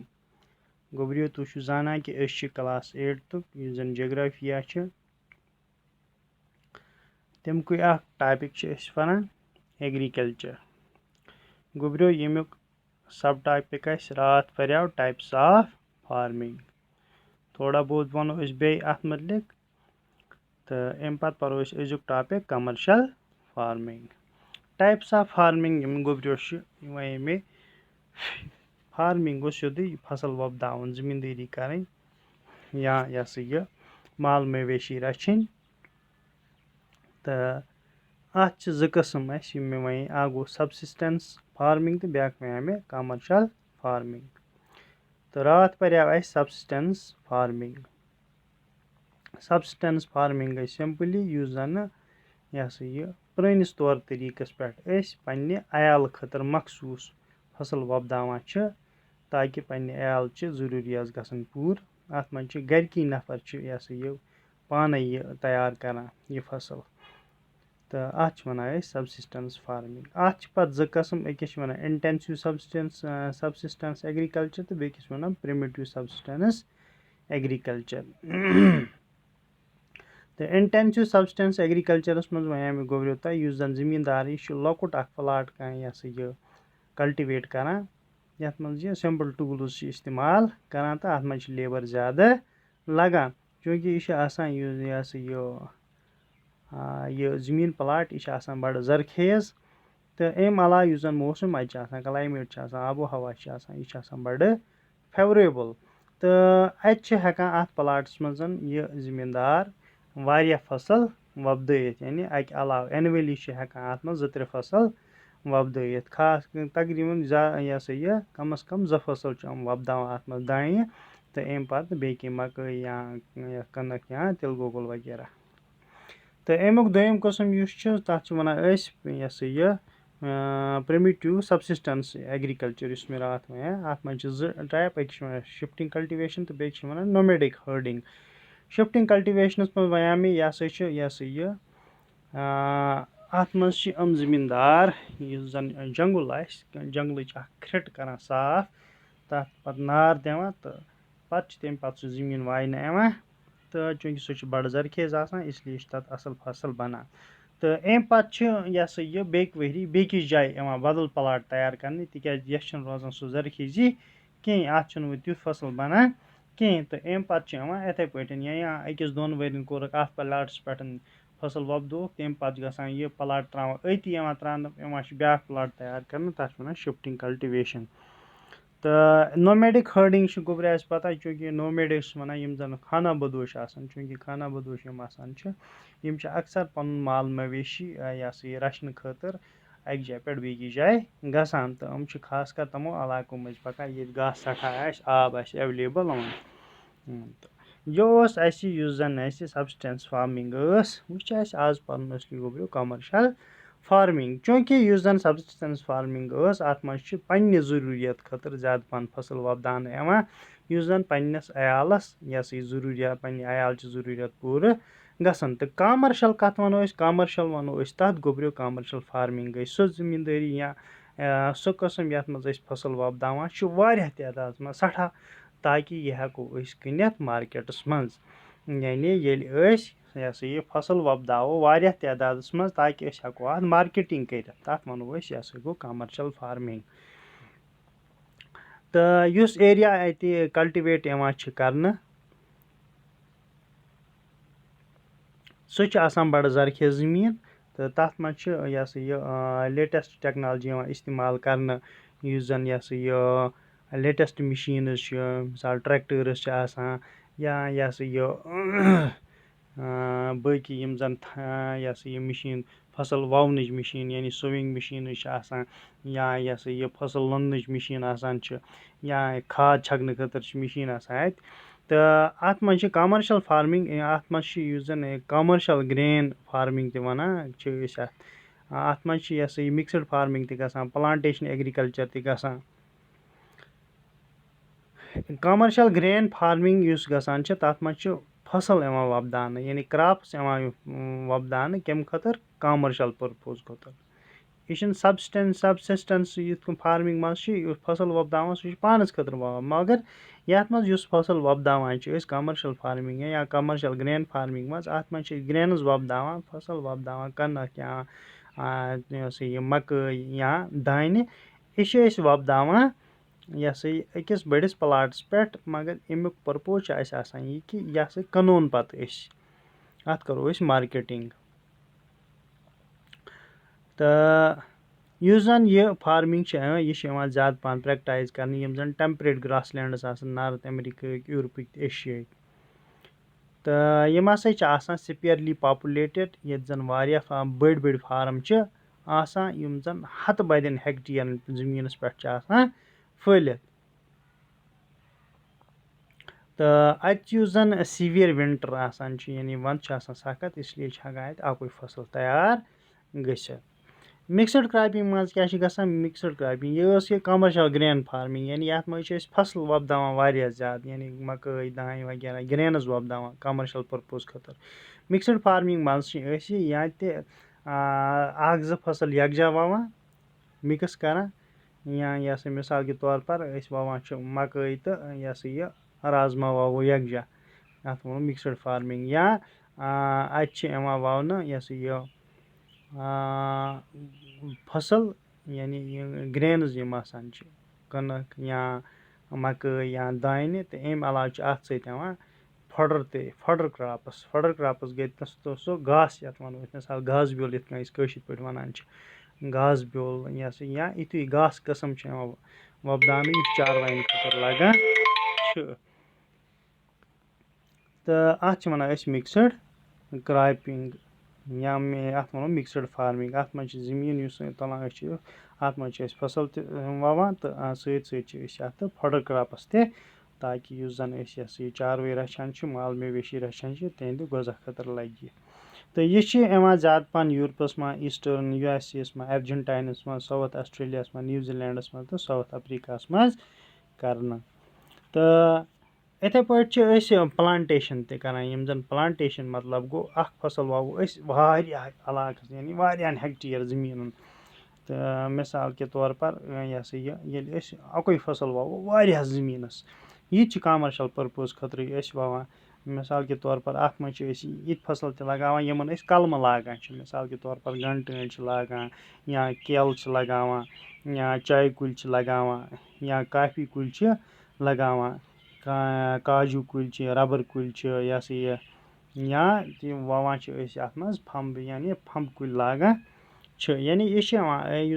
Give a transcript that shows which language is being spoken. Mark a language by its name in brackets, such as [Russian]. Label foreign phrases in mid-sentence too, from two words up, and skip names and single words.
[Kashmiri] गोबरियो तुम जाना कि क्लास 8 जन जोग्राफिया तमुक टॉपिक पढ़ान एग्रीकल्चर। गोबरियो यमुक सब टॉपिक रात पढ़ो [English] types of farming. [Kashmiri] थोड़ा बहुत वनो बे अत मुतलिक तो अम पत पढ़ो अजुक टॉपिक [English] commercial farming. types of farming [Kashmiri] गोबरियो वे मे फार्मिंग गो सोदे फसल वोपदावन जमींदारी करें या यह माल मवेशी रचन तो अत जो कस्म मे वन अ गो [English] subsistence farming [Kashmiri] तो ब्याक वन मे [English] commercial farming. [Kashmiri] तो रात पढ़ो [English] subsistence farming. subsistence farming [Kashmiri] गई सिंपली युस जन यह पुरानिस तौर तरीकस पे पन्ने अयाल खतर मखसूस फसल वोपदावान ताकि पन्ने अयाल जरूरियात गसन पूर। अत मज गरकी नफर यह पाने यह तैयार करान यह फसल तो अत वन [English] subsistence farming. [Kashmiri] अत पत जो कस्म अकिस वन [English] intensive subsistence agriculture [Kashmiri] तो बेकिस वन [English] primitive subsistence agriculture. [Kashmiri] तो [English] intensive subsistence [Kashmiri] एग्रीकल्चरस मज वन गोबरियो तह युस जन जमींदार लकुट प्लाट यह कल्टिवेट करान यथ मज यह [English] simple tools [Kashmiri] इस्तेमाल करान तो अत मज लेबर ज़्यादा लगान चूँकि यह जमीन प्लाट यह बड़ जरखेज। तो अम अलावा युस जन मौसम अत क्लाइमेट आबो हवा यह बड़ फेवरेबल तो अत अत प्लाटस मज यह जमींदार वारिया फसल वोपदायित यानी अक अलाव एनुअली अत मज 2-3 फसल वोपदायित खास तकरीबन यह कम अज कम 2 फसल वोपदावान अत मज दाने तो अम पत बे मकई या कनक या तिल गोगुल वगैरह। तो अमुक दोयम कस्म तथ यह [English] primitive subsistence agriculture [Kashmiri] मे रात वन अत मज 2 टाइप अकिस वन [English] shifting cultivation [Kashmiri] तो बेक वन [English] nomadic herding. shifting cultivation [Kashmiri] मज वन मे यह अत मज जमींदार युस जन जंगल जंगल खिट करान साफ तथ पत नार दिवान तो पत तम पत जमीन वायने यवान तो चूँकि सह बड़ जरखेज इसलिए तथ असल फसल बनान। तो अम पत यह बेक वरी बेकिस जाए बदल प्लाट तैयार करने तिक यह रोजान सह जरखेजी कहें अत तुथ फसल बनान कहें। तो अम पत इथे पे या अकिस 2 वरियन कोरक अत प्लाटस पे फसल वोपदोक तम पत गसान यह प्लाट त्रावान अति त्रान ब्या प्लाट तैयार कर तथ वन [English] shifting cultivation. [Kashmiri] तो [English] nomadic herding [Kashmiri] गोबरे पता चूँकि नोमैडिक्स वन यम जन खाना बदोश चूँकि खाना बदोश यम अक्सर पन माल मवेशी यह रचन खतर अक जाय पे बेकिस जाय गसान तो हम खास कर तमो इलाको मज पकान ये घास सठा आब एवेलेबल। यह युस जन [English] subsistence farming [Kashmiri] वह आज पढ़न गोबरियो [English] commercial farming. [Kashmiri] चूँकि युस जन [English] subsistence farming [Kashmiri] अत मज पन्ने जरूरियत खतर ज़्यादा पन फसल वोपदान युस जन पन्नस अयालस जरूरियत पन्ने अयाल जरूरियत पूर गसन। तो कमर्शियल कत वनो कमर्शियल वनो तथ गोबरियो [English] commercial farming [Kashmiri] गई सो जमींदारी या सो कस्म यथ मज फसल वोपदावान वारिया तादाद मज सठा ताकि यह हेको कनित मार्केटस मज यानी ये फसल वोपदावो वारिया तादाद मज ताकि हेको अत मार्केटिंग कर तथ वनो यह गो [English] commercial farming. [Kashmiri] तो युस एरिया अति कल्टिवेट करने सह बड़ जरखेज जमीन तो तथ मज [English] latest technology [Kashmiri] इस्तेमाल करने युस जन यह [English] latest machines [Kashmiri] मिसाल ट्रैक्टर्स या बाकी यम जन यह मशीन फसल ववनच मशीन यानी [English] sowing machine [Kashmiri] या यह फसल लोनच मशीन या खाद छकने खतर मशीन अत तो अत मज [English] commercial farming [Kashmiri] अत मज युस जन [English] commercial grain farming [Kashmiri] वन अत मज यह [English] mixed farming [Kashmiri] तक [English] plantation agriculture [Kashmiri] तक [English] commercial grain farming [Kashmiri] युस गसान तथ मज फसल वोपदान यानी क्रॉप्स वोपदान कम खतर [English] commercial purpose [Kashmiri] खतर यह सबसिस्टेंस युथ फार्मिंग मज फसल वोपदावान सह पानस खतर वोवान मगर यथ मज युस फसल वोपदावान [English] commercial farming [Kashmiri] या [English] commercial grain farming [Kashmiri] मज अत मज ग्रेन्स वोपदावान फसल वोपदावान कनक या यह मकई या दाने यह वोपदावान यह अकिस बड़िस प्लाटस पे मगर अमुक पर्पोज यह कि यह कनोन पत अत करो मार्केटिंग तो युस जन यह फार्मिंग यह ज्यादा पहन प्रैक्टाइज करने यम जन [English] temperate grass lands [Kashmiri] नॉर्थ अमेरिका यूरोपिक एशिया तो यम हसा [English] sparely populated [Kashmiri] ये जन वारिया बड़ बड़ फार्म आसान यम जन हत बदन हेक्टेयर जमीनस पे फैलित तो अत जन [English] severe winter [Kashmiri] आसान यानी वंद सख्त इसलिए हेकान अकुई फसल तैयार गसित [English] mixed cropping [Kashmiri] मज क्या गसान [English] mixed cropping [Kashmiri] यह [English] commercial grain farming [Kashmiri] यानी यथ मज फसल वोपदावान वारिया ज्यादा यानी मकई दाने वगैरह ग्रेन्स वोपदावान [English] commercial purpose [Kashmiri] खतर [English] mixed farming [Kashmiri] मज या ज फसल यकजा ववान मिक्स करान या [Urdu] مثال کے طور پر [Kashmiri] ववान मकई तो यह राजमा ववो यकजा अत वो [English] mixed farming [Kashmiri] या अत ववन यह फसल यानी ग्रेन्स यम आसान कनक या मकई या दाने तो अम अलाव अत सवान [English] fodder crops [Kashmiri] गई सो घास यथ वनो मिसाल घास ब्योल यथ कशिर पे वनान घास ब्योल या युथु घास कस्म वोपदान चारवाइन खतर लगान तो अत वनान [English] mixed cropping [Kashmiri] या अत वनो [English] mixed farming [Kashmiri] अत मज जमीन तुलान अत मज फसल ववान तो सत [English] fodder crops [Kashmiri] ताकि युस जन यह चारवे रचान माल मवेशी रचान तिहंद गजा खतर लगे तो यह ज्यादा पहन यूरोपस मज ईस्टर्न USA मज अर्जेंटाइनस मज साउथ ऑस्ट्रेलिया मज न्यूजीलैंडस मज तो साउथ अफ्रीका मज करना तो इथे पे प्लांटेशन तरान यम जन प्लांटेशन मतलब गो फसल वोवो इलाक यानी वारियान हेक्टेयर जमीन तो [Urdu] مثال کے طور پر [Kashmiri] ये अकुई फसल वोवो वारिया जमीनस यह [English] commercial purpose [Kashmiri] खतर ववान [Urdu] مثال کے طور پر [Kashmiri] अत मज ये फसल लगावान यमन कलम लागान [Urdu] مثال کے طور پر [Kashmiri] गंटन लगान या केल लगावान या चाय कुल लगावान या काफी कुल लगावान काजू कुल रबर कुल या ववान अत मज फंब यानी फंब कुल लागान यानी यह